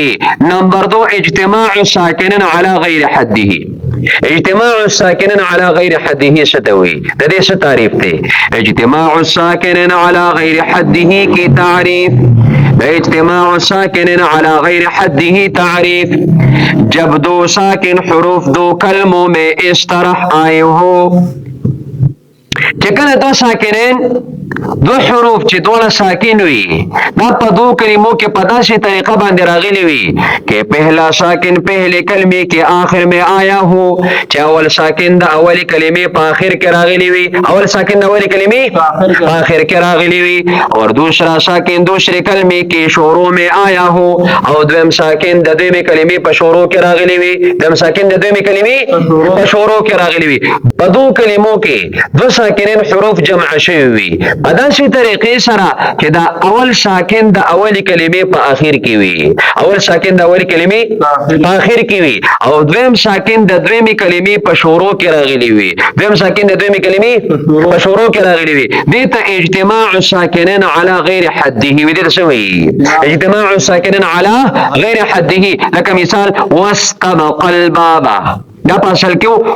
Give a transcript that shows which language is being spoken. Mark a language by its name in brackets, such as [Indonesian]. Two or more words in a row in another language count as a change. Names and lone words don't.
[Arabic] نمبر 2 اجتماع الساکنین علی غیر حده. اجتماع الساکنین علی غیر حده ستوي. [Pashto] د دې څه تعریف دی؟ [Arabic] اجتماع الساکنین علی غیر حده [Urdu] کی تعریف. [Arabic] اجتماع الساکنین علی غیر حده تعریف. [Urdu] جب دو ساکن حروف دو کلموں میں اس طرح آئے ہو. [Pashto] چکن [Urdu] دو ساکنین دو حروف [Pashto] چې دواړه ساکن وي دا په [Urdu] دو کلموں [Pashto] کې په داسې طریقه باندې راغلي وي [Urdu] کہ پہلا ساکن پہلے کلمے کے آخر میں آیا ہو [Pashto] چې اول ساکن د اولی کلمې په آخر کې راغلي وي اول ساکن د اولی کلمې په آخر کې راغلي وي [Urdu] اور دوسرا ساکن دوسرے کلمے کے شروع میں آیا ہو [Pashto] او دویم ساکن د دویمې کلمې په شروع کې راغلي وي دویم ساکن د دویمې کلمې په شروع کې راغلي وي په [Urdu] دو کلموں [Pashto] کې دو ساکنین حروف جمع شوي وي په داسې طریقې سره چې دا اول ساکن د اولی کلمې په آخر کې وي اول ساکن د اولی کلمې په آخر کې وي او دویم ساکن د دویمې کلمې په شروع کې راغلي وي دویم ساکن د دویمې کلمې په شروع کې راغلي وي دې ته [Arabic] اجتماع الساکنین علی غیر حده [Pashto] وي دې ته څه وایي [Arabic] اجتماع الساکنین علی غیر حده [Pashto] لکه مثال [Arabic] واستبق الباب [Pashto] دا پاسل کیو